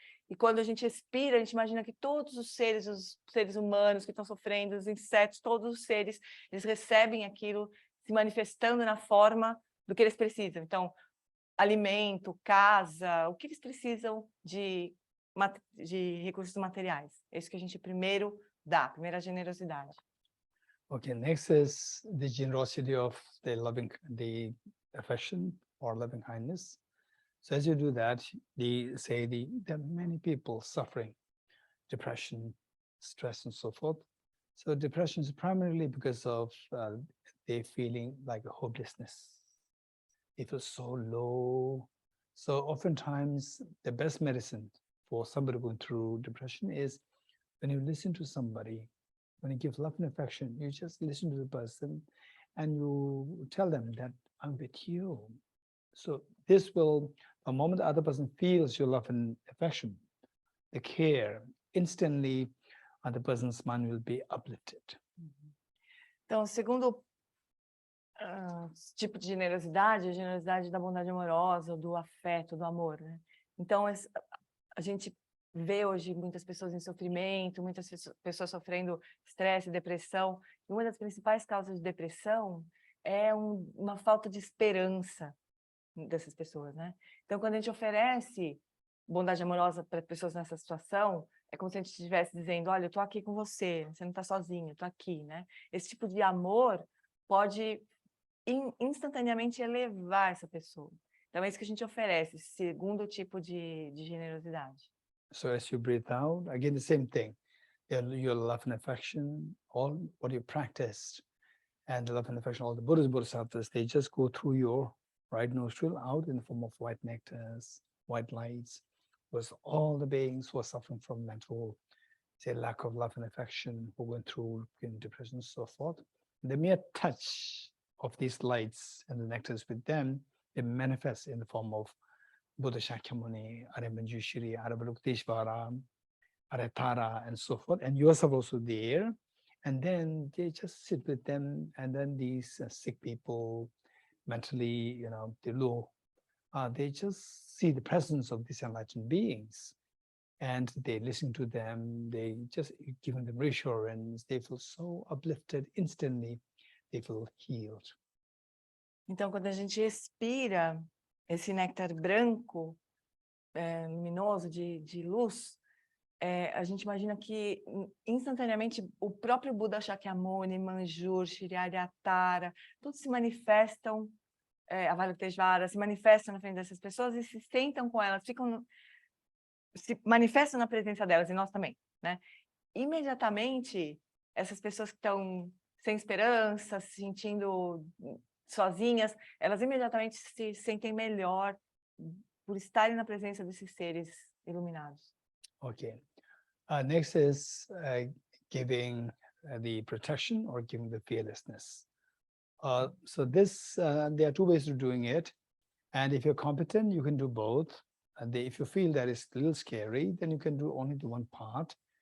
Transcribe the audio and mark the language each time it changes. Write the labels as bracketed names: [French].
[Portuguese] E quando a gente expira, a gente imagina que todos os seres humanos que estão sofrendo, os insetos, todos os seres, eles recebem aquilo se manifestando na forma do que eles precisam. Então, alimento, casa, o que eles precisam de recursos materiais. É isso que a gente primeiro dá, primeira generosidade. [English] Okay, next is the generosity of the affection or loving kindness. So as you do that, there are many people suffering depression, stress, and so forth. So depression is primarily because of they feeling like a hopelessness. They feel so low. So oftentimes the best medicine for somebody going through depression is when you listen to somebody, when you give love and affection, you just listen to the person and you tell them that I'm with you. So this will, the moment the other person feels your love and affection, the care, instantly the person's mind will be uplifted. [Portuguese] Então, o segundo tipo de generosidade é a generosidade da bondade amorosa, do afeto, do amor, né? Então, a gente vê hoje muitas pessoas em sofrimento, muitas pessoas sofrendo estresse, depressão, e uma das principais causas de depressão é uma falta de esperança dessas pessoas, né? Então, quando a gente oferece bondade amorosa para pessoas nessa situação, é como se a gente estivesse dizendo, olha, eu tô aqui com você, você não tá sozinho, eu tô aqui, né? Esse tipo de amor pode instantaneamente elevar essa pessoa. Então, é isso que a gente oferece, esse segundo tipo de generosidade. [English] So as you breathe out, again, the same thing. Your love and affection, all what you practiced, and the love and affection, all the Buddhas, Bodhisattvas, they just go through your right nostril out in the form of white nectars, white lights, with all the beings who are suffering from mental, say, lack of love and affection, who went through depression and so forth. The mere touch of these lights and the nectars with them, they manifest in the form of Buddha Shakyamuni, Arya Manjushri, Arya Balukiteshvara, Arya Tara, and so forth, and yourself also there. And then they just sit with them, and then these sick people, mentally, they're low, they just see the presence of these enlightened beings, and they listen to them, they just give them reassurance, they feel so uplifted instantly, they feel healed. [Portuguese] Então, quando a gente expira esse néctar branco, luminoso, de luz, a gente imagina que instantaneamente o próprio Buda Shakyamuni, Manjushri, Aryatara, todos se manifestam, Avalokiteshvara, se manifestam na frente dessas pessoas e se sentam com elas, se manifestam na presença delas, e nós também, né? Imediatamente, essas pessoas que estão sem esperança, se sentindo sozinhas, elas imediatamente se sentem melhor por estarem na presença desses seres iluminados. [English] Okay. Next is giving the protection or giving the fearlessness. So this, there are two ways of doing it. And if you're competent, you can do both. And if you feel that it's a little scary, then you can do only the one part.